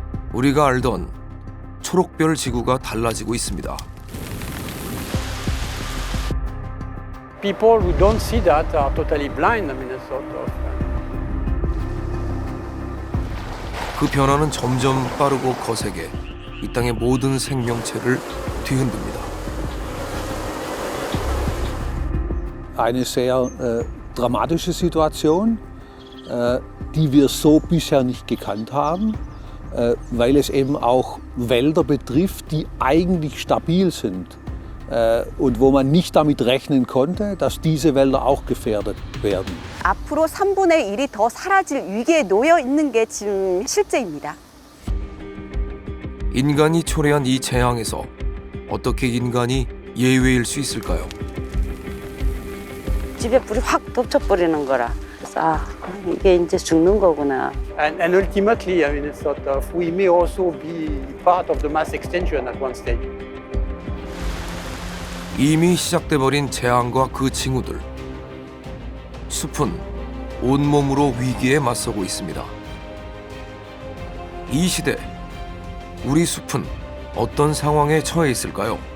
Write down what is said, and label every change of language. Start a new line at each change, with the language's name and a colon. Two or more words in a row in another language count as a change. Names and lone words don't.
Korean: 우리가 알던 초록별 지구가 달라지고 있습니다.
English: People who don't see that are totally blind. I mean, it's sort of.
Korean: 그 변화는 점점 빠르고 거세게 이 땅의 모든 생명체를 뒤흔듭니다.
German: Eine sehr dramatische Situation, die wir so bisher nicht gekannt haben, weil es eben auch Wälder betrifft, die eigentlich stabil sind und wo man nicht damit rechnen konnte, dass diese Wälder auch gefährdet werden.
Korean: 앞으로 3분의 1이 더 사라질 위기에 놓여 있는 게 지금 실제입니다. 인간이 초래한 이 재앙에서 어떻게 인간이 예외일 수 있을까요? 집에 불이 확 덮쳐버리는 거라. 그래서 이게 이제 죽는 거구나.
English: And ultimately, I mean, it's sort of, we may also be part of the mass extinction at one stage.
Korean: 이미 시작돼버린 재앙과 그 징후들. 숲은 온몸으로 위기에 맞서고 있습니다. 이 시대, 우리 숲은 어떤 상황에 처해 있을까요?